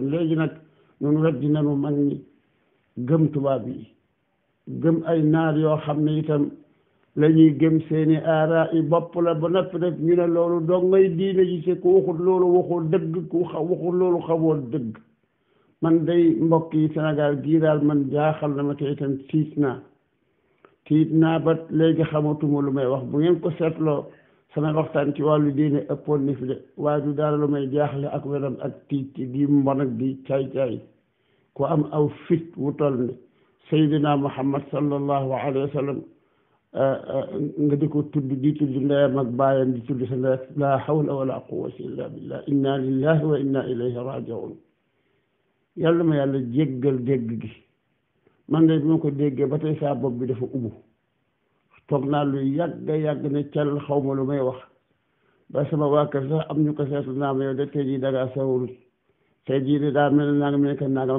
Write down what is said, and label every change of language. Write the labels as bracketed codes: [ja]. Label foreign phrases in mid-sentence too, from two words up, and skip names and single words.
[wo] léegi nag ñun weddi nanu mag ñi gëm tubaab yi gëm ay naar yoo xam ne itam la ñuy gëm seeni aara yi bopp la ba noppi rek ñu ne loolu doo ngay diine ji te ku waxul loolu waxul dëgg ku waxul loolu xamoo dëgg man day mbokk yi Sénégal gii daal man jaaxal na ma te itam tiit naa ba léegi xamatuma lu may wax bu ngeen ko seetloo sama waxtaan ci wàllu diine ëppoon ni fi de waaye du dara lu may jaaxle ak weram ak tiit di mbon ak di caay-caay ku am aw fit wu toll ne Seydina Muhammad [ar] صلى الله عليه وسلم [wo] nga di ko tudd di tudd ndeyam ak baayam di tudd sa ndey [ar] لا حول ولا قوة إلا بالله إنا لله وإنا إليه راجعون [wo] yàlla ma yàlla jéggal dégg gi man de bi ma ko déggee ba tey saa bopp bi dafa ubbu toog naa lu yàgg ne cal xaw ma lu may wax ba sama waa kër sax am ñu ko seetlu naa ma yow de tey jii dangaa sawarul tey jii de daa mel ne naa nga mel ne naa nga